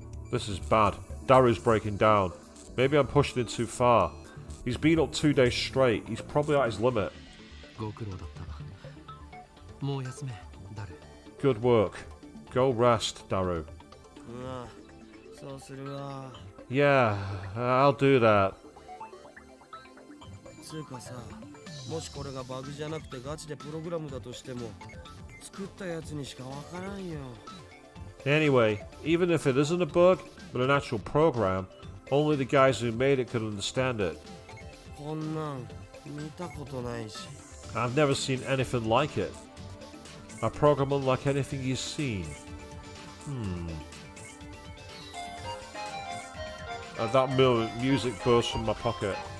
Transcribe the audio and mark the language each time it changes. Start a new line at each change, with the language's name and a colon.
English: This is bad. Daru's breaking down. Maybe I'm pushing it too far. He's been up 2 days straight. He's probably at his limit.
Japanese: ご苦労だったもう休めダル
English: Good work. Go rest, Daru.
Japanese: うわそうするわ
English: Yeah, I'll do that.
Japanese: つうかさもしこれがバグじゃなくてガチでプログラムだとしても作ったやつにしかわからんよ
English: Anyway, even if it isn't a bug, but an actual program, only the guys who made it could understand it.
Japanese: こんなん見たことないし
English: I've never seen anything like it. A program unlike anything you've seen. That music burst from my pocket.